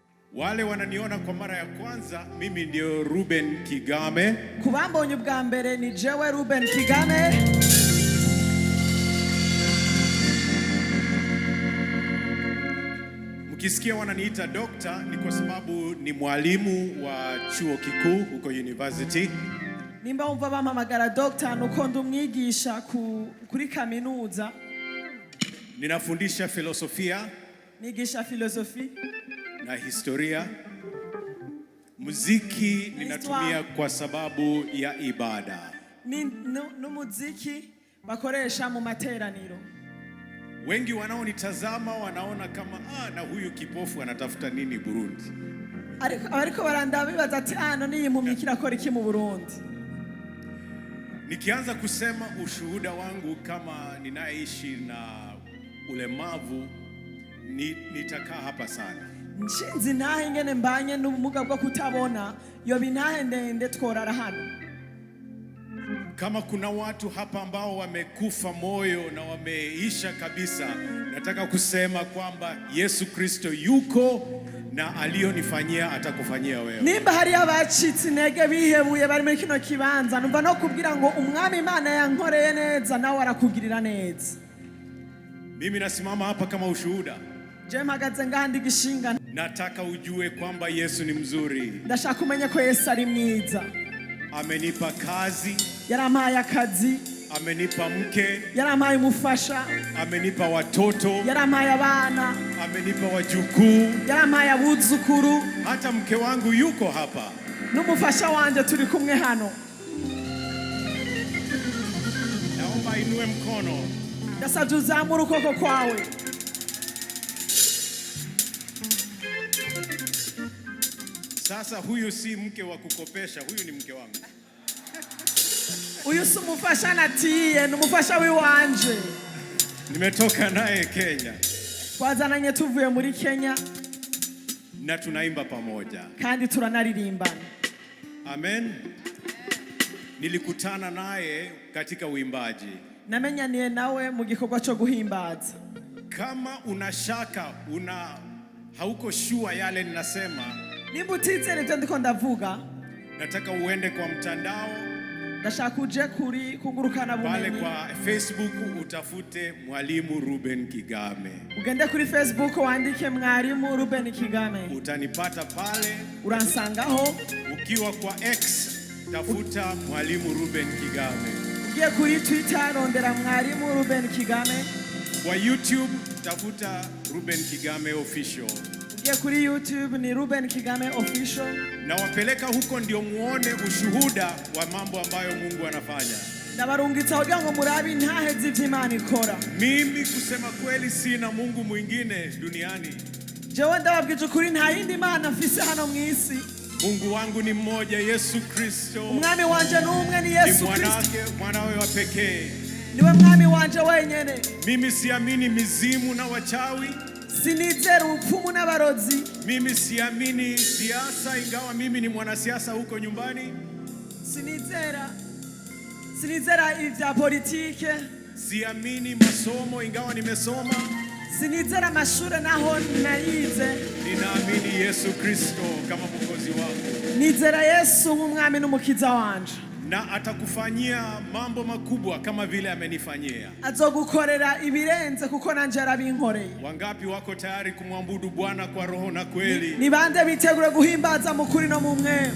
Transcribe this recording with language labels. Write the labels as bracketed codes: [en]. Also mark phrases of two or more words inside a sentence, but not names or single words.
[sw] Wale wananiona kwa mara ya kwanza, mimi ndio Ruben Kigame. [rn] Kubambonye bwa mbere ni jewe Ruben Kigame. [sw] Mkisikia wananiita doctor ni kwa sababu ni mwalimu wa chuo kikuu huko university. [rn] Nimba umva bampamagara doctor nuko ndumwigisha kuri kaminuza. [sw] Ninafundisha filosofia, [rn] nigisha filosofi [sw] na historia. Muziki ninatumia kwa sababu ya ibada. [rn] Muziki bakoresha mu materaniro. [sw] Wengi wanaonitazama wanaona kama na huyu kipofu anatafuta nini Burundi. [rn] Ariko barandaba bibaza ati none impumyi kirakora iki mu Burundi. [sw] Nikianza kusema ushuhuda wangu kama ninaishi na ulemavu nitakaa hapa sana. [rn] Nshinzi nahe ingene mbanye n'ubumuga bwo kutabona yo binahe ndende tworara hano. [sw] Kama kuna watu hapa ambao wamekufa moyo na wameisha kabisa, nataka kusema kwamba Yesu Kristo yuko na alionifanyia atakufanyia wewe. [rn] Nimba hari abacitse intege bihebuye bari muri kino kibanza, numva no kubwira ngo umwami Imana yankoreye neza nawe arakugirira neza. [sw] Mimi nasimama hapa kama ushuhuda. [rn] Je mpagaze ngandi gishinga. [sw] Nataka ujue kwamba Yesu ni mzuri. [rn] Ndashaka kumenya ko Yesu ari mwiza. [sw] Amenipa kazi. [rn] Yarampaye akazi. [sw] Amenipa mke. [rn] Yarampaye umufasha. [sw] Amenipa watoto. [rn] Yarampaye abana. [sw] Amenipa wajukuu. [rn] Yarampaye abuzukuru. [sw] Hata mke wangu yuko hapa. [rn] N'umufasha wanje turi kumwe hano. [sw] Naomba inue mkono. [rn] Ndasabye uzamure ukuboko kwawe. [sw] Sasa huyu si mke wa kukopesha, huyu ni mke wangu. [rn] Uyu si umufasha natiye, ni umufasha wiwanje. [sw] Nimetoka naye Kenya. [rn] Twazananye tuvuye muri Kenya. [sw] Na tunaimba pamoja. [rn] Kandi turanaririmbana. Amen. [sw] Nilikutana naye katika uimbaji. [rn] Namenyaniye nawe mu gikorwa cyo guhimbaza. [sw] Kama unashaka, hauko sure yale ninasema, [rn] nimba utizera ibyo ndiko ndavuga, [sw] nataka uende kwa mtandao. [rn] Ndashaka uje kugurukana bumenyi. [sw] Pale kwa Facebook utafute Mwalimu Ruben Kigame. [rn] Ugende kuri Facebook wandike Mwalimu Ruben Kigame. [sw] Utanipata pale. [rn] Uransangaho. [sw] Ukiwa kwa X tafuta Mwalimu Ruben Kigame. [rn] Ugiye kuri Twitter rondera Mwalimu Ruben Kigame. [sw] Kwa YouTube tafuta Ruben Kigame Official. [rn] Ugiye kuri YouTube ni Ruben Kigame Official. [sw] Na wapeleka huko ndio muone ushuhuda wa mambo ambayo Mungu anafanya. [rn] Ndabarungitsa kugira ngo murabe intahe z'Imana ikora. [sw] Mimi kusema kweli sina Mungu mwingine duniani. [rn] Jewe ndababwije ukuri nta yindi Mana mfise hano mwisi. [sw] Mungu wangu ni mmoja, Yesu Kristo. [rn] Umwami wanje n'umwe ni Yesu Kristo. [sw] Mwanawe wa pekee. [rn] Niwe mwami wanje wenyene. [sw] Mimi siamini mizimu na wachawi. [rn] Sinizera upfumu n'abarozi. [sw] Mimi siamini siasa, ingawa mimi ni mwanasiasa huko nyumbani. [rn] Sinizera ivya politike. [sw] Siamini masomo, ingawa nimesoma. [rn] Sinizera mashure naho narize. [sw] Ninaamini Yesu Kristo kama mwokozi wangu. [rn] Nizera Yesu nk'umwami n'umukiza wanje. [sw] Na atakufanyia mambo makubwa kama vile amenifanyia. [rn] Azogukorera ibirenze kuko nanje arabinkoreye. [sw] Wangapi wako tayari kumwabudu Bwana kwa roho na kweli? [rn] Ni bande bitegure guhimbaza mu kuri no mu mwema.